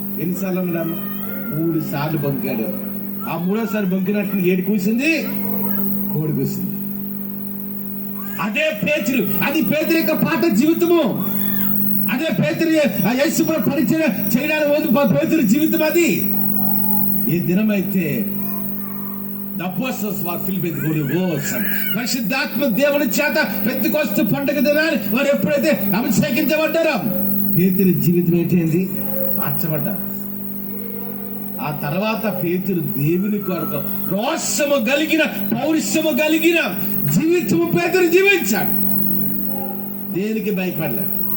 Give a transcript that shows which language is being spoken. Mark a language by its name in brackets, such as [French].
[Telugu] ఎన్నిసార్లు ఉన్నాడు? 3 సార్లు బొగ్గాడు. ఆ 3వ బొగ్గినట్లు ఏడు కూసింది, కోడి కూసింది. అదే పేతురు, అది పేతురు యొక్క పాత జీవితము. అదే పేతురు యేసు పరిచయం చేయడానికి పేతురు జీవితం. అది ఏ దినమైతే [English] The apostles were filled with Holy Ghost. [Telugu] పరిశుద్ధాత్మ దేవుని చేత పెంతెకొస్తు పండుగ దినాన్ని వారు ఎప్పుడైతే అభిషేకించబడ్డారో పేతురు జీవితం ఏంటండి? మార్చబడ్డారు. ఆ తర్వాత పేతురు దేవుని కొరకు రోషము కలిగిన, పౌరుషము కలిగిన జీవితము పేతురు జీవించాడు. దేనికి భయపడలేదు.